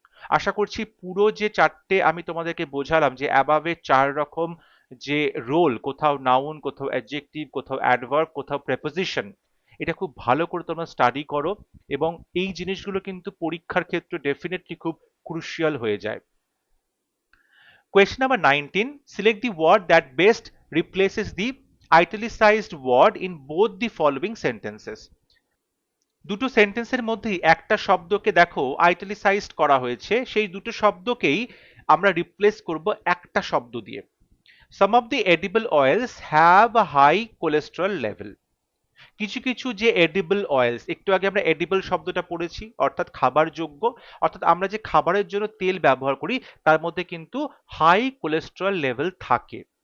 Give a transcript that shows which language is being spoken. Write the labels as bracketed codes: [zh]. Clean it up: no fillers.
[bn] আশা করছি পুরো যে চারটে আমি তোমাদেরকে বোঝালাম যে অ্যাবাভের চার রকম যে রোল, কোথাও নাউন, কোথাও অ্যাডজেক্টিভ, কোথাও অ্যাডভার্ব, কোথাও প্রেপোজিশন, এটা খুব ভালো করে তোমরা স্টাডি করো, এবং এই জিনিসগুলো কিন্তু পরীক্ষার ক্ষেত্রে ডেফিনেটলি খুব ক্রুশিয়াল হয়ে যায়। [en] Question number 19. Select the word that best replaces the italicized word in both the following sentences. [bn] দুটো সেন্টেন্সের মধ্যেই একটা শব্দকে দেখো আইটালিসাইজড করা হয়েছে, সেই দুটো শব্দকেই আমরা রিপ্লেস করব একটা শব্দ দিয়ে। [en] Some of the edible oils have a high cholesterol level. [bn] কিছু কিছু যে এডিবল অয়েলস, একটু আগে আমরা এডিবল শব্দটা পড়েছি, অর্থাৎ খাবার যোগ্য, অর্থাৎ আমরা যে খাবারের জন্য তেল ব্যবহার করি তার মধ্যে কিন্তু হাই কোলেস্টেরল লেভেল থাকে।